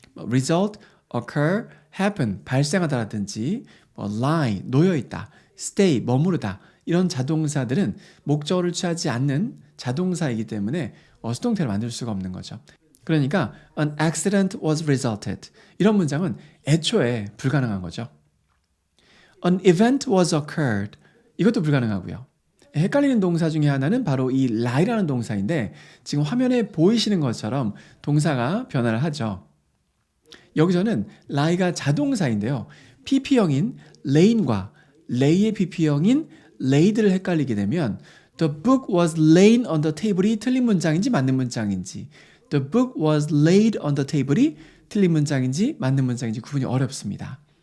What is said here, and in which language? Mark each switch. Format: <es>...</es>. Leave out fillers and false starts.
<ko>result, occur, happen, 발생하다라든지 lie, 놓여있다, stay, 머무르다 이런 자동사들은 목적어를 취하지 않는 자동사이기 때문에 수동태를 만들 수가 없는 거죠. 그러니까</ko> <en>an accident was resulted</en> <ko>이런 문장은 애초에 불가능한 거죠.</ko> <en>An event was occurred 이것도 불가능하고요.</en> <ko>헷갈리는 동사 중에 하나는 바로 이 lie라는 동사인데 지금 화면에 보이시는 것처럼 동사가 변화를 하죠. 여기서는 lie가 자동사인데요. pp형인 lay인과 lay의 pp형인 laid를 헷갈리게 되면</ko> <en>the book was laid on the table</en> <ko>이 틀린 문장인지 맞는 문장인지</ko> <en>the book was laid on the table</en> <ko>이 틀린 문장인지 맞는 문장인지 구분이 어렵습니다.</ko>